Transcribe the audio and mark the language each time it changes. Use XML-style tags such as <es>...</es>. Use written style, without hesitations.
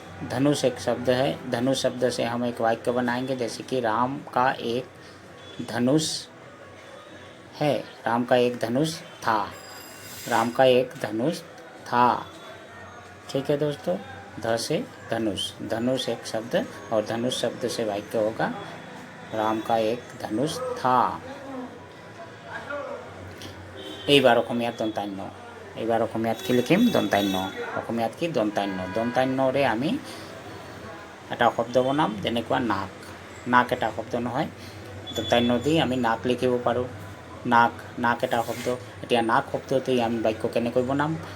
<hi>धनुष एक शब्द है, धनुष शब्द से हम एक वाक्य बनाएंगे, जैसे कि राम का एक धनुष है, राम का एक धनुष था, राम का एक धनुष था। ठीक है दोस्तों, ध से धनुष, धनुष एक शब्द और धनुष शब्द से वाक्य होगा राम का एक धनुष था।</hi> <as>এইবাৰ অসমীয়াত দন্তান্য, এইবাৰ অসমীয়াত কি লিখিম? দন্তান্য। অসমীয়াত কি? দন্তান্য। দন্তান্যৰে আমি এটা শব্দ বনাম, যেনেকুৱা নাক। নাক এটা শব্দ নহয়, দন্তান্য দি আমি নাক লিখিব পাৰোঁ। নাক, নাক এটা শব্দ। এতিয়া নাক শব্দতেই আমি বাক্য কেনেকৈ বনাম?</as>